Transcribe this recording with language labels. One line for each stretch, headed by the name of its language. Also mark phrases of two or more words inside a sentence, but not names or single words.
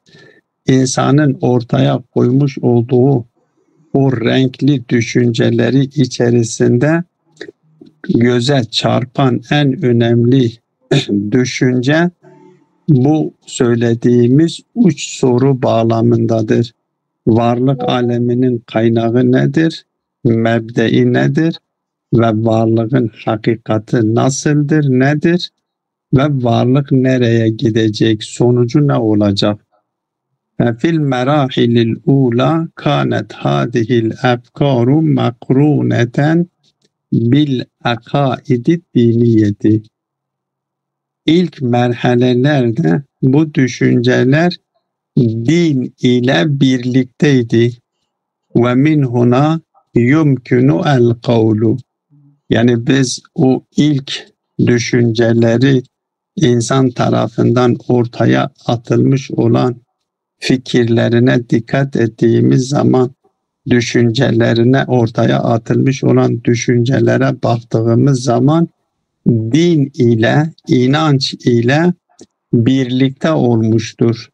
Turkish: İnsanın ortaya koymuş olduğu o renkli düşünceleri içerisinde göze çarpan en önemli düşünce bu söylediğimiz üç soru bağlamındadır. Varlık aleminin kaynağı nedir? Mebdei nedir? Ve varlığın hakikati nasıldır, nedir? Ve varlık nereye gidecek? Sonucu ne olacak?
Arabic: ففي المراحل الأولى كانت هذه الأفكار مقرونة بالعقائد الدينية.
Turkish: İlk merhalelerde bu düşünceler din ile birlikteydi.
Arabic: ومن هنا يمكن القول.
Turkish: Yani biz o ilk düşünceleri insan tarafından ortaya atılmış olan fikirlerine dikkat ettiğimiz zaman, düşüncelerine ortaya atılmış olan düşüncelere baktığımız zaman din ile, inanç ile birlikte olmuştur.